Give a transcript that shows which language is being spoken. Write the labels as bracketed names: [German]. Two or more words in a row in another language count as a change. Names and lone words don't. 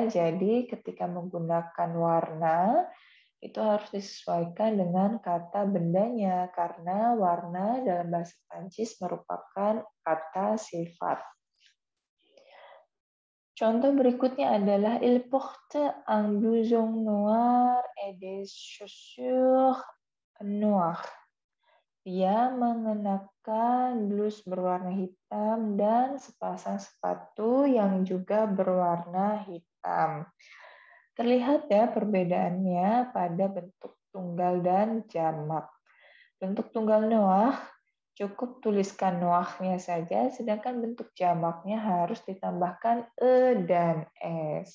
[Indonesian] Jadi ketika menggunakan warna itu harus disesuaikan dengan kata bendanya, karena warna dalam bahasa Prancis merupakan kata sifat. Contoh berikutnya adalah [French] il porte un blouson noir et des chaussures noires. [Indonesian] Dia mengenakan blus berwarna hitam dan sepasang sepatu yang juga berwarna hitam. Terlihat ya perbedaannya pada bentuk tunggal dan jamak. Bentuk tunggal Noah cukup tuliskan Noahnya saja, sedangkan bentuk jamaknya harus ditambahkan e dan s.